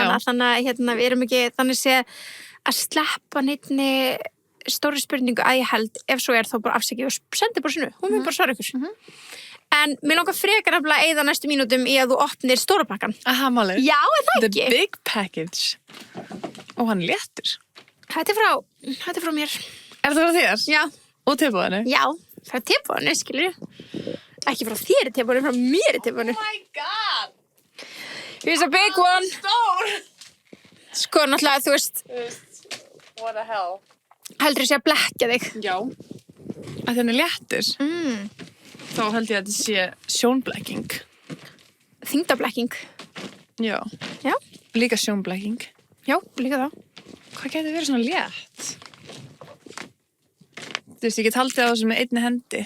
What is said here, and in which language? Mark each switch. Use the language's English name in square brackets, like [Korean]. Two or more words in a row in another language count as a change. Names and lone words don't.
[Icelandic] hana þannig að við erum ekki þannig séð að sleppa neittni stóri spurningu að ég held ef svo þá bara afsækja og sendi bara sinu hún mun bara svara ykkur en mér langar frekar að eyða næstu mínútum í að þú opnir stóra pakkan Aha, málið. Já, er það The ekki? [English] big package. [Icelandic] Og hann léttur. Þetta er frá mér Er það frá þér? Já, Og tilbúðinu? já, frá tilbúinu, skilur ekki frá þér í tilbúinu, frá mér í tilbúinu [English] my god! Here's a big one [Icelandic] Stór! Sko, náttúrulega, þú veist [English] What the hell? [Icelandic] heldur ég sé að blekkja þig Já. Að hann er léttur. Þá held ég að þetta sé sjónblekking. Þyngdablekking Já. Já, Líka sjónblekking. já, líka það Hvað getur verið svona létt? Þú veist, ég get haldið á þessu með einni hendi.